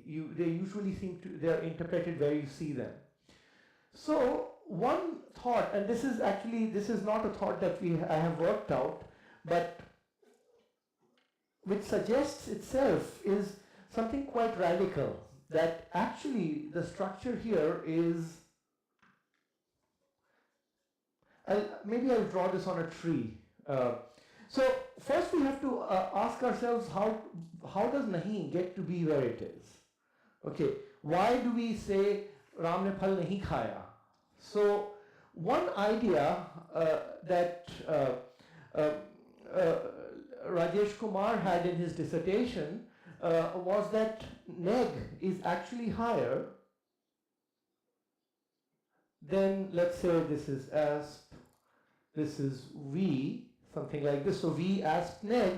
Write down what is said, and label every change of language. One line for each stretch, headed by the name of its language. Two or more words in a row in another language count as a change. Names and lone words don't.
English: They usually they're interpreted where you see them. So one thought, and this is not a thought that I have worked out, but which suggests itself is something quite radical, that actually the structure here is, maybe I'll draw this on a tree. So first we have to ask ourselves, how does nahi get to be where it is? Okay, why do we say
Hindi: राम ने फल नहीं खाया?
English: So one idea that Rajesh Kumar had in his dissertation was that neg is actually higher than, let's say this is asp, this is v, something like this, so v asp neg.